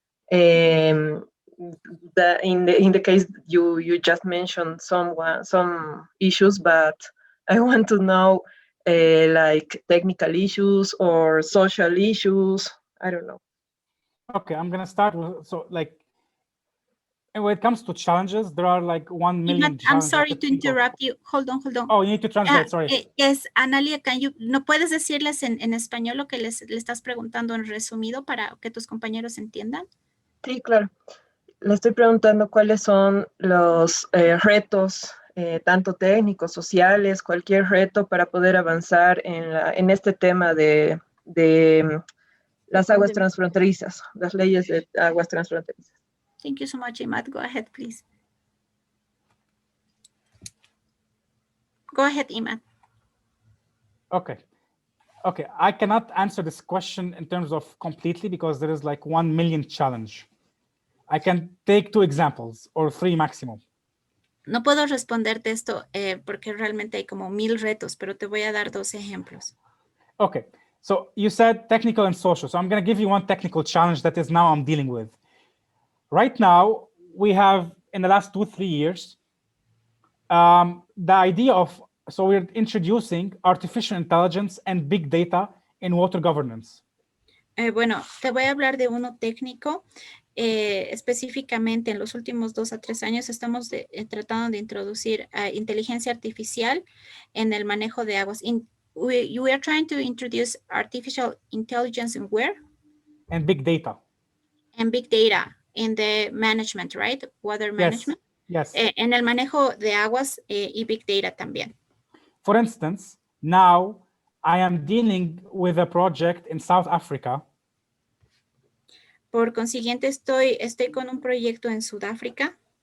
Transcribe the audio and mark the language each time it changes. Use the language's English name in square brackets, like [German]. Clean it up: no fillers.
[English] In the case you just mentioned some issues, but I want to know like technical issues or social issues. I don't know. Okay, I'm gonna start with, so like, and when it comes to challenges, there are like 1 million I'm challenges. sorry to interrupt you. Hold on. Oh, you need to translate, sorry. [Spanish] Es Analia, ¿no puedes decirles en español lo que le estás preguntando en resumido para que tus compañeros entiendan? Sí, claro. Le estoy preguntando cuáles son los retos, tanto técnicos, sociales, cualquier reto para poder avanzar en este tema de las aguas transfronterizas, las leyes de aguas transfronterizas. [English] Thank you so much, Imad. Go ahead, please. Go ahead, Imad. Okay. Okay, I cannot answer this question in terms of completely because there is like 1 million challenge. I can take 2 examples or 3 maximum. [Spanish] No puedo responderte esto porque realmente hay como 1000 retos, pero te voy a dar 2 ejemplos. [English] Okay, so you said technical and social. So I'm going to give you one technical challenge that is now I'm dealing with. Right now, we have, in the last 2-3 years, the idea of, so we're introducing artificial intelligence and big data in water governance. [Spanish] Bueno, te voy a hablar de uno técnico. Específicamente en los últimos 2 a 3 años estamos tratando de introducir inteligencia artificial en el manejo de aguas. [English] We are trying to introduce artificial intelligence in where? And big data. And big data in the management, right? Water management. Yes. [Spanish] En el manejo de aguas y big data también. [English] For instance, now I am dealing with a project in South Africa. [Spanish] Por consiguiente, estoy con un proyecto en Sudáfrica.